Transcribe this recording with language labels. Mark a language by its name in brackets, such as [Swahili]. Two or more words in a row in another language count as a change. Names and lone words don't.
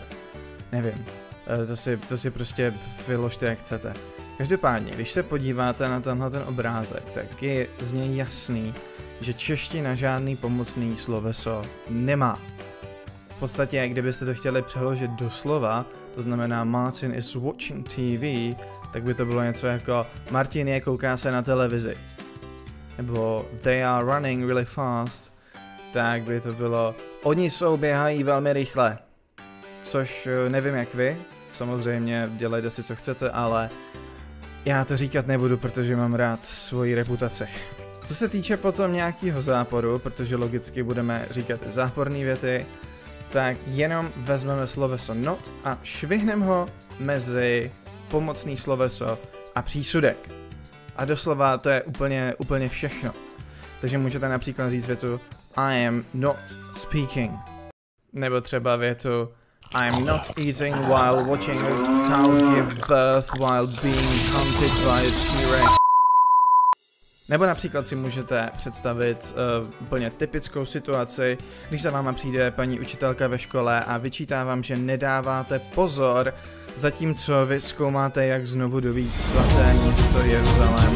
[Czech] Nevím, to si prostě vyložte jak chcete. Každopádně, když se podíváte na tenhle ten obrázek, tak je z něj jasný, že čeština žádný pomocný sloveso nemá. V podstatě, kdybyste to chtěli přeložit doslova, to znamená [English] Martin is watching TV, [Czech] tak by to bylo něco jako Martin je kouká se na televizi. [English] Nebo they are running really fast, [Czech] tak by to bylo oni běhají velmi rychle. Což nevím jak vy, samozřejmě dělejte si co chcete, ale já to říkat nebudu, protože mám rád svoji reputaci. Co se týče potom nějakého záporu, protože logicky budeme říkat záporné věty, tak jenom vezmeme sloveso not a švihneme ho mezi pomocný sloveso a přísudek. A doslova to je úplně všechno. Takže můžete například říct větu [English] I am not speaking. [Czech] Nebo třeba větu [English] I'm not eating while watching a cow give birth while being hunted by a T-Rex. [Czech] Nebo například si můžete představit úplně typickou situaci, když za váma přijde paní učitelka ve škole a vyčítá vám, že nedáváte pozor, zatímco vy zkoumáte, jak znovu dovít svaté město Jeruzalém.